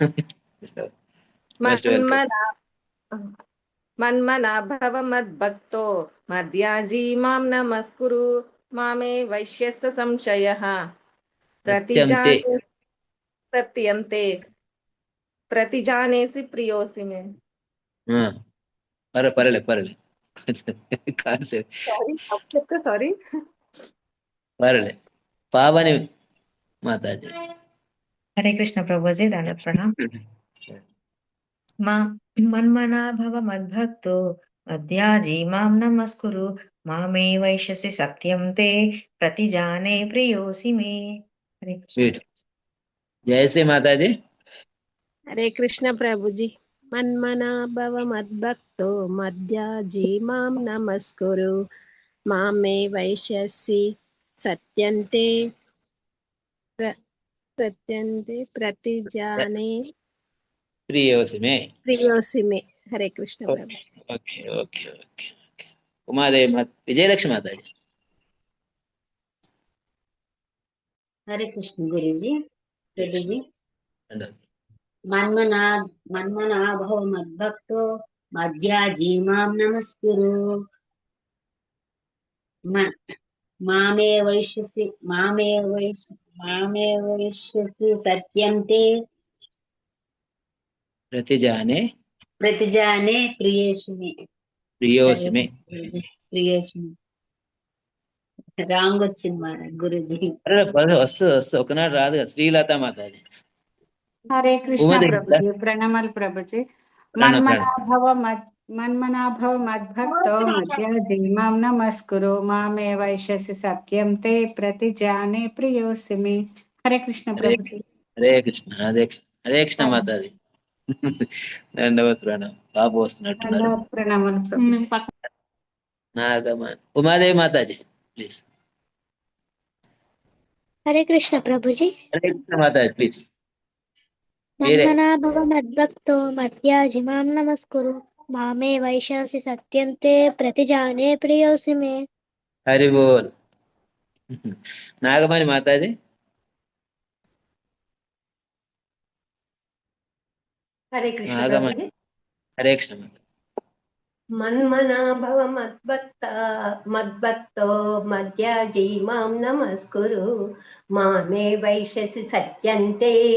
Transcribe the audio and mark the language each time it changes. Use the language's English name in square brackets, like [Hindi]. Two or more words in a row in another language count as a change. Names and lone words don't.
[Sanskrit] మన్మనా భవ మద్భక్తో మధ్యాజీ మాం నమస్కురు మామే వైశ్యస్య సంశయః ప్రతిజానే సత్యంతే ప్రతిజానేసి ప్రియోసి మే. [Telugu] పర్లే పావని మాతాజీ. [Hindi] हरे कृष्ण प्रभु जी, दादा प्रणाम। [Sanskrit] మన్మనా భవ మద్భక్తో మద్యాజీ మాం నమస్కురు మామే వైశ్యసి సత్యం తే ప్రతిజానే ప్రియోసి మే. [Telugu] హరే కృష్ణ. స్వీట్. జయశ్రీ మాతాజీ. [Sanskrit] హరే కృష్ణ ప్రభుజీ. మన్మనా భవ మద్భక్తో మధ్యాజీ మాం నమస్కురు మామే వైశ్యసి సత్యంతే ప్రతిజానే ప్రియోసి మే. ప్రియోసి మే. హరే కృష్ణ ప్రభుజీ. [Telugu] ఓకే ఓకే ఓకే ఓకే. ఉమాదేవి విజయలక్ష్మి మాతాజీ. హరే కృష్ణ గురుజీ. ప్రభుజీ. రెండోది. [Sanskrit] మన్మనా భవ మద్భక్తో మధ్యాజీ మాం నమస్కురు మామే వైశ్యసి సత్యం తే ప్రతిజానే ప్రియోసి మే. ప్రియోసి మే. ప్రియోసి మే. [Telugu] రాంగ్ వచ్చింది మా గురుజీ. వస్తుంది ఒకనాడు రాదు కదా. శ్రీలత మాతాజీ. హరే కృష్ణ ఉమాదేవి ప్రభుజీ. ప్రణామాలు ప్రభుజీ. ప్రణామం. [Sanskrit] మన్మనాభవ మద్భక్తో మధ్యాజీ మాం నమస్కురు మామే వైశ్యసి సత్యం తే ప్రతిజానే ప్రియోసి మే. [Telugu] హరే కృష్ణ ప్రభుజీ. హరే కృష్ణ హరే కృష్ణ హరే కృష్ణ మాతాజీ. రెండవ ప్రణామం. బాబు వస్తున్నట్టున్నారు. ప్రణామాలు ప్రభుజీ. ఉమాదేవి మాతాజీ ప్లీజ్. హరే కృష్ణ ప్రభుజీ. హరే కృష్ణ మాతాజీ ప్లీజ్. [Sanskrit] మన్మనా భవ మద్భక్తో మధ్యాజీ మాం నమస్కురు మామే వైశ్యసి సత్యం తే ప్రతిజానే ప్రియోసి మే. [Telugu] హరి బోల్. నాగమణి మాతాజీ. హరే కృష్ణ నాగమణి. ప్రభుజీ. హరే కృష్ణ మాతాజీ. [Sanskrit] మన్మనా భవ మద్భక్తో మధ్యాజీ మాం నమస్కురు మామే వైశ్యసి సత్యంతే.